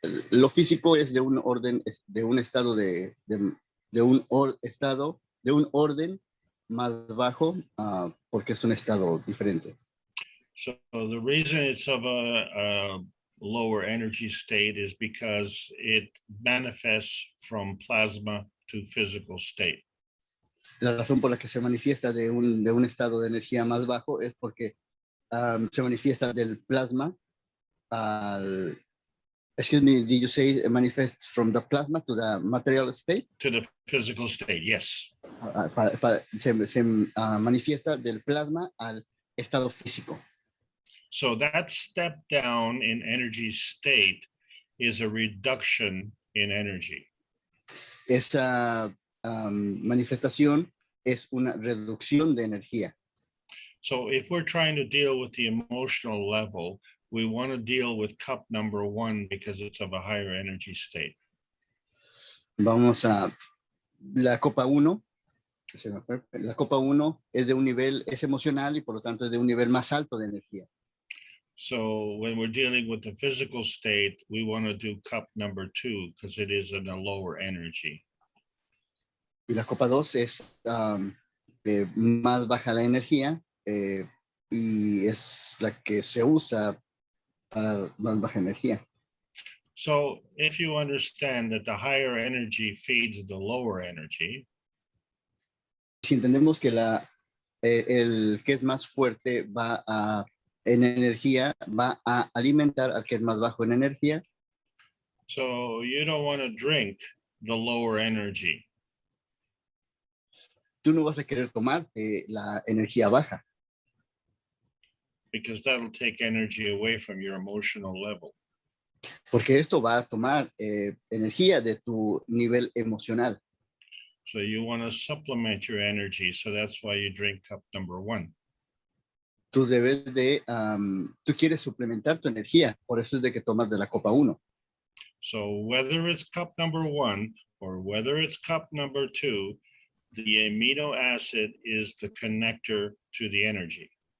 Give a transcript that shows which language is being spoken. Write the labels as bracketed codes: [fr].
[es] Lo físico es de un orden, de un estado de un orden más bajo, porque es un estado diferente. [en] So the reason it's of a lower energy state is because it manifests from plasma to physical state. [es] La razón por la que se manifiesta de un estado de energía más bajo es porque se manifiesta del plasma al... [en] Excuse me, did you say it manifests from the plasma to the material state? To the physical state, yes. [es] Se manifiesta del plasma al estado físico. [en] So that step down in energy state is a reduction in energy. [es] Esa manifestación es una reducción de energía. [en] So if we're trying to deal with the emotional level, we want to deal with cup number 1 because it's of a higher energy state. [es] Vamos a la copa 1. La copa 1 es de un nivel, es emocional y por lo tanto es de un nivel más alto de energía. [en] So when we're dealing with the physical state, we want to do cup number 2 because it is in a lower energy. [es] Y la copa 2 es más baja la energía y es la que se usa para más baja energía. [en] So if you understand that the higher energy feeds the lower energy, [es] si entendemos que el que es más fuerte va en energía, va a alimentar al que es más bajo en energía. [en] So you don't want to drink the lower energy. [es] Tú no vas a querer tomar la energía baja. [en] Because that'll take energy away from your emotional level. [es] Porque esto va a tomar energía de tu nivel emocional. [en] So you want to supplement your energy. So that's why you drink cup number 1. [es] Tú debes de, tú quieres suplementar tu energía. Por eso es de que tomas de la copa 1. [en] So whether it's cup number 1 or whether it's cup number 2, the amino acid is the connector to the energy.